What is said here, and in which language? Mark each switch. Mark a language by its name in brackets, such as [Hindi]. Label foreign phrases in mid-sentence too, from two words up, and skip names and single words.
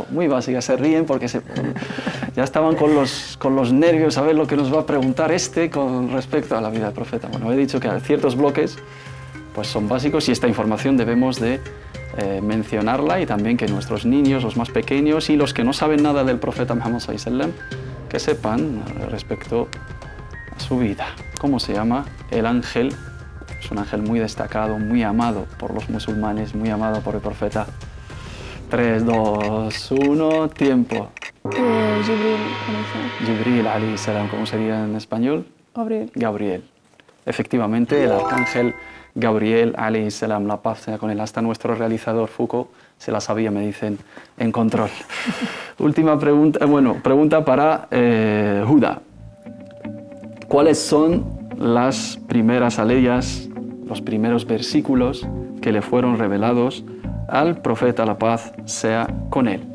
[Spanish] Muy básica, se ríen porque ya estaban con los nervios a ver lo que nos va a preguntar con respecto a la vida del profeta. Bueno, he dicho que ciertos bloques pues son básicos y esta información debemos de mencionarla, y también que nuestros niños, los más pequeños y los que no saben nada del profeta Muhammad [Arabic] صلى الله عليه وسلم, [Spanish] que sepan respecto a su vida. ¿Cómo se llama el ángel? Es un ángel muy destacado, muy amado por los musulmanes, muy amado por el profeta. 3, 2, 1, tiempo. [Arabic] جبريل عليه السلام, [Spanish] ¿cómo sería en español? Gabriel. Gabriel. Efectivamente, el arcángel Gabriel [Arabic] عليه السلام, [Spanish] la paz sea con él. Hasta nuestro realizador Foucault se la sabía, me dicen, en control. Última pregunta, pregunta para Huda. ¿Cuáles son las primeras aleyas, los primeros versículos que le fueron revelados al profeta, la paz sea con él?